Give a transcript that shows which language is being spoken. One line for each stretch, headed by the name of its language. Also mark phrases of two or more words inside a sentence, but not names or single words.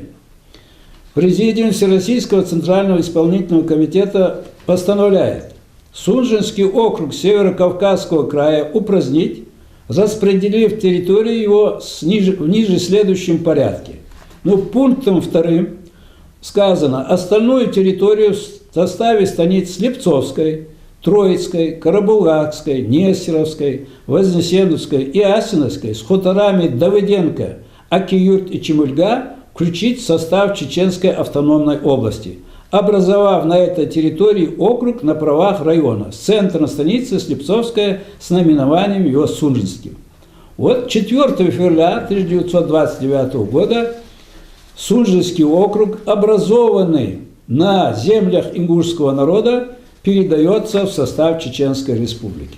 Russian: Президиум Всероссийского Центрального исполнительного комитета постановляет Сунжинский округ Северо-Кавказского края упразднить, распределив территорию его в ниже следующем порядке. Пунктом 2 сказано: остальную территорию в составе станиц Слепцовской, Троицкой, Карабулакской, Нестеровской, Вознесеновской и Асиновской с хуторами Давыденко, Акиюрт и Чемульга включить в состав Чеченской автономной области, образовав на этой территории округ на правах района с центром станицы Слепцовская с наименованием его Сунжинским. Вот 4 февраля 1929 года Сунжинский округ, образованный на землях ингушского народа, передается в состав Чеченской республики.